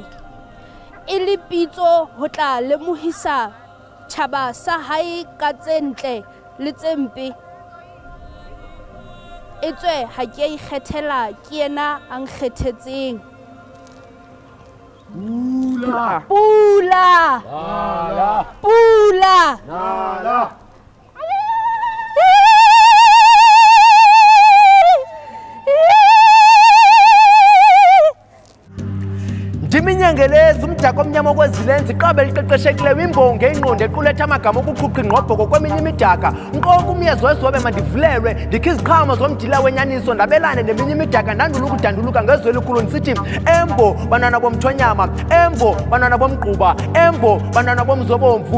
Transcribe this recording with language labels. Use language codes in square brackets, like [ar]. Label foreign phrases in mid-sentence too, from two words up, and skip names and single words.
[st] E le pitso ho tla lemohisa tjhaba sa hae ka tse ntle le tse mpe. E tswe ha ke ikgethela, ke yena a nkgethetseng. Pula. Pula. Nala. Pula. Nala. [xh] Ndiminyangeleza umdaka omnyama okwezilenzi iqaba eliqeqeshekileyo imbongi engqondo equletha amagama okuquqa ingqobhoko kweminye imidaka nkoku umyezo wezobe mandivulelwe ndikhe iziqhamo zomdila wenyaniso ndabelane neminye imidaka ndandula ukudanduluka ngezwe elikhulu ndisithi embo bantwana bomthonyama, embo bantwana bomgquba, embo bantwana bomzobomvu.